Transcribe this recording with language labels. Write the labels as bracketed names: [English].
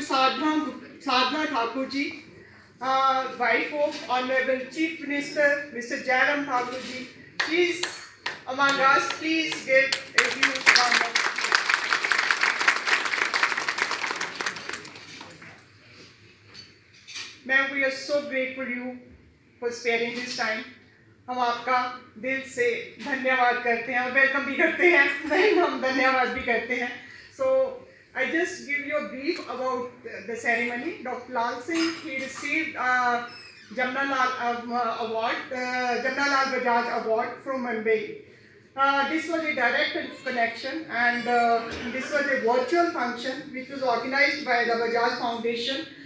[English] Sadhna Thakur ji, wife of Honorable Chief Minister Mr. Jairam Thakur ji, please among us, please give a huge round of Ma'am, we are so grateful you for sparing this time. [Hindi] हम आपका दिल से धन्यवाद करते हैं और welcome भी करते हैं, नहीं हम धन्यवाद भी करते हैं। [English] So I just give you a brief about the ceremony. Dr. Lal Singh, he received Jamnalal Award, Jamnalal Bajaj Award from Mumbai. This was a direct connection, and this was a virtual function which was organized by the Bajaj Foundation.